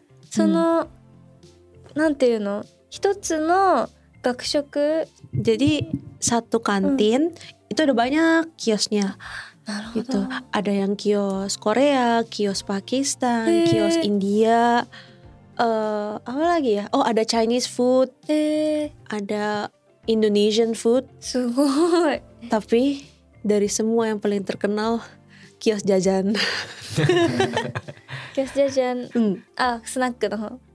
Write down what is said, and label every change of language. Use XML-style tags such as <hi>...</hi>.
<ja>そのなんていうの、一つの学食</ja> <id>jadi satu kantin itu ada banyak kiosnya. Gitu. Ada yang kios Korea, kios Pakistan, kios India, apa lagi ya? Oh, ada Chinese food, ada Indonesian food.</id> <ja>すごい。</ja> <id>Tapi dari semua yang paling terkenal kios jajan.</id> <ja>キョスジャジャン、スナックの方。</ja>